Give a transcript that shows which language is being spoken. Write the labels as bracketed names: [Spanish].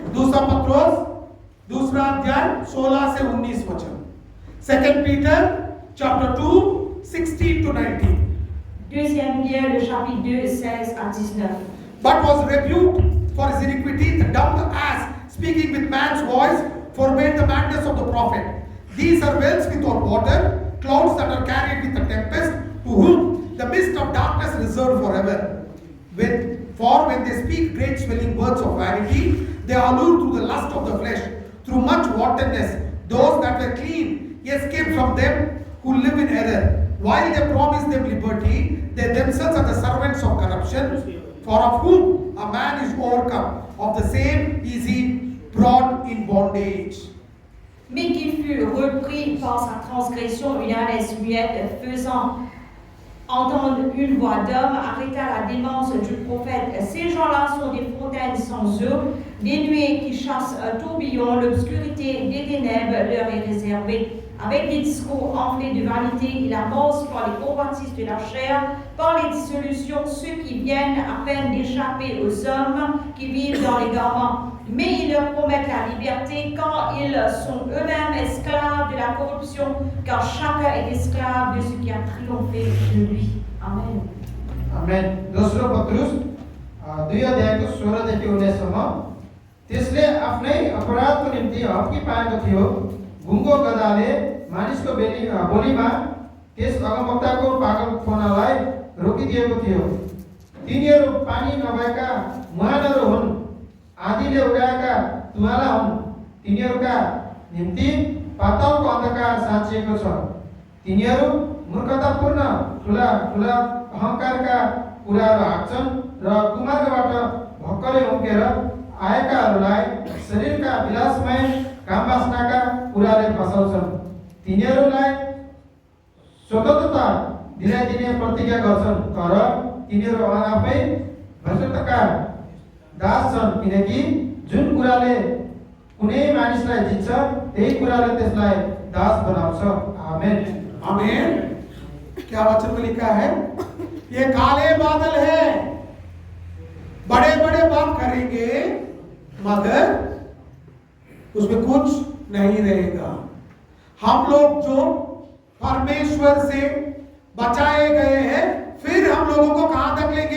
[Hindi] दूसरा पत्रोस दूसरा अध्याय 16 से 19 वचन. [English] Second Peter chapter 2 16 to 19. [French] Deuxième Pierre, le chapitre 2, 16 à 19. [English] But was rebuked for his iniquity, the dumb ass, speaking with man's voice, forbade the madness of the prophet. These are wells without water, clouds that are carried with a tempest, to whom the mist of darkness reserved forever. For when they speak great swelling words of vanity, they allure through the lust of the flesh, through much wantonness, those that were clean escape from them who live in error. While they promise them liberty, they themselves are the servants of corruption. For of whom a man is overcome, of the same is he brought in bondage. [French] Mais qu'il fut repris par sa transgression, une ânesse muette, faisant entendre une voix d'homme, arrêta la démence du prophète. Ces gens-là sont des fontaines sans eau, des nuées qui chassent un tourbillon, l'obscurité des ténèbres leur est réservée. Avec des discours enflés de vanité, il amorce par les convoitises de la chair, par les dissolutions, ceux qui viennent à peine d'échapper aux hommes qui vivent dans les garements. Mais ils leur promettent la liberté quand ils sont eux-mêmes esclaves de la corruption, car chacun est esclave de ce qui a triomphé de lui. Amen. [Nepali] आमेन. दोस्रो पत्रुस 2 अध्यायको 16 देखि 19 सम्म. त्यसले आफ्नै अपराधको निम्ति hockey पाएको थियो. गुङ्गो गधाले मानिसको बोलीमा त्यस अगमवक्ताको पागलपनालाई रोकिदिएको थियो. तिनीहरू पानी नभएका मुहानहरू हुन्, आँधीले उडाएका धुवाला हुन्. तिनीहरूका निम्ति पातालको अन्धकार साँचिएको छ. तिनीहरू मूर्खतापूर्ण ठुला ठुला अहंकारका कुराहरू हाँक्छन् र कुमार्गबाट भक्करै उम्केर आएकाहरूलाई शरीरका विलासमय कामवासनाका कुराले फसाउँछन्. तिनीहरूलाई स्वतन्त्रता दिलाइदिने प्रतिज्ञा गर्छन्, तर तिनीहरू आफै भ्रष्टका दास छन्. किनकि जुन कुराले कुनै मानिसलाई जित्छ त्यही कुराले त्यसलाई दास बनाउँछ. आमेन. [Hindi] आमीन. क्या वचन में लिखा है? ये काले बादल है, बड़े बड़े बात करेंगे मगर उसमें कुछ नहीं रहेगा. हम लोग जो परमेश्वर से बचाए गए हैं, फिर हम लोगों को कहां तक लेंगे?